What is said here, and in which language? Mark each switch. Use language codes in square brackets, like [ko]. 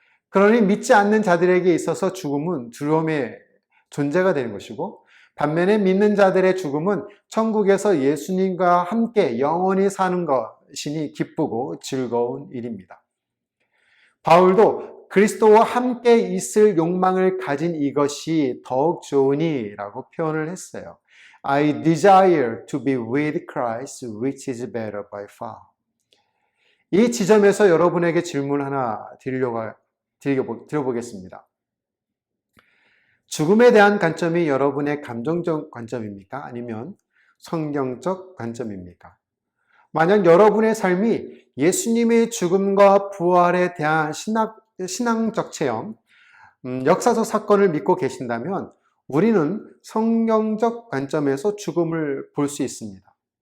[ko] 그러니 믿지 않는 자들에게 있어서 죽음은 두려움의 존재가 되는 것이고, 반면에 믿는 자들의 죽음은 천국에서 예수님과 함께 영원히 사는 것이니 기쁘고 즐거운 일입니다. 바울도 그리스도와 함께 있을 욕망을 가진 이것이 더욱 좋으니 라고 표현을 했어요. [en] I desire to be with Christ, which is better by far. [ko] 이 지점에서 여러분에게 질문 하나 드려보겠습니다. 죽음에 대한 관점이 여러분의 감정적 관점입니까? 아니면 성경적 관점입니까? 만약 여러분의 삶이 예수님의 죽음과 부활에 대한 신앙적 체험, 역사적 사건을 믿고 계신다면 우리는 성경적 관점에서 죽음을 볼 수 있습니다.